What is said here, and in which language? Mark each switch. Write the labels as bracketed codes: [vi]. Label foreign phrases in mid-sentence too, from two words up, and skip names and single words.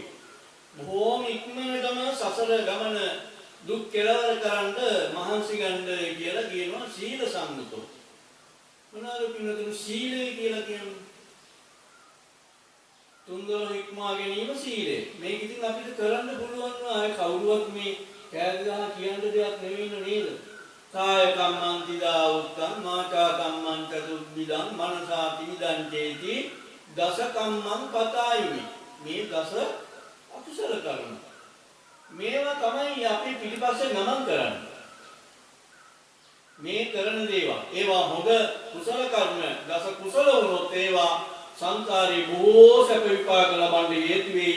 [si] බොහෝම ඉක්මනටම සසර ගමන දුක් කෙලවර කරන්න මහන්සි ගන්න කියලා කියනවා [pi] සීල සංගතෝ. [si] මොනවාද පින්නතුනි සීලය කියලා කියන්නේ? තුන්දොර ඉක්මවා ගැනීම සීලය. මේක ඉතින් අපිට කරන්න පුළුවන් ආය කවුරුවත් මේ කෑගහා කියන්න දෙයක් නෙවෙයි නේද? [pi] කාය කම්මං තිදා උත්තං මාචා කම්මං චතුබ්බිදං මනසා පිනිදං චේති දස කම්මං පතායිමි. [si] මේ දස අකුසල කර්ම. මේවා තමයි අපි පිළිපස්සේ ගමන් කරන්නේ. මේ කරන දේවල් ඒවා හොඳ කුසල කර්ම දස කුසල වුණොත් ඒවා සංසාරේ බොහෝ සැප විපාක ලබන්නේ හේතු වෙයි.